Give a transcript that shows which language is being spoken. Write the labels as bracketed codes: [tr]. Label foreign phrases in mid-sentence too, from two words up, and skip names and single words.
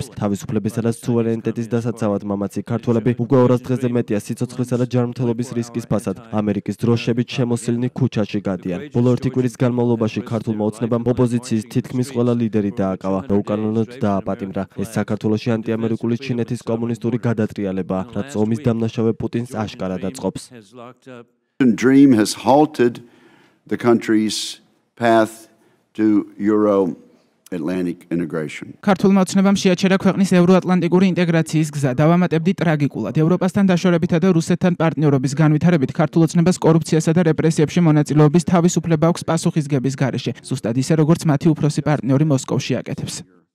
[ka] თავისუფლებისა და სუვერენიტეტის დასაცავად მამაცი ქართველები უკვე 200 დღეზე მეტია სიცოცხლისა და ჯანმრთელობის რისკის ფასად ამერიკის დროშებით შემოსილნი ქუჩაში გადიან. ბოლო 1 კვირის განმავლობაში ქართულმა ოცნებამ ოპოზიციის თითქმის ყველა ლიდერი დააკავა და უკანონოდ დააპატიმრა. ეს საქართველოში ანტიამერიკული ჩინეთის კომუნისტური გადატრიალებაა, რაც ომის დამნაშავე პუტინს აშკარად აწყობს. [en] Dream has halted the country's path to Euro-Atlantic integration. [ka] ქართულმა ოცნებამ შეაჩერა ქვეყნის ევროატლანტიკური ინტეგრაციის გზა. დავამატებდი ტრაგიკულად. ევროპასთან დაშორებითა და რუსეთთან პარტნიორობის განვითარებით ქართულ ოცნებას კორუფციასა და რეპრესიებში მონაწილეობის თავისუფლება აქვს პასუხისგების გარეშე, ზუსტად ისე როგორც მათი უფროსი პარტნიორი მოსკოვში აკეთებს.